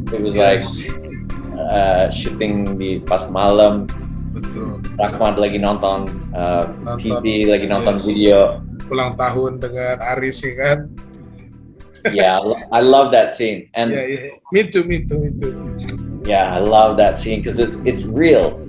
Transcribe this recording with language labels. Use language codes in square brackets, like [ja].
[en] It was like shooting [id] di pas malam. Betul. Rahmat lagi nonton TV, lagi nonton video. Ulang tahun dengan Aris, kan? [en] Yeah, I love that scene. And me too. Yeah, I love that scene because it's real,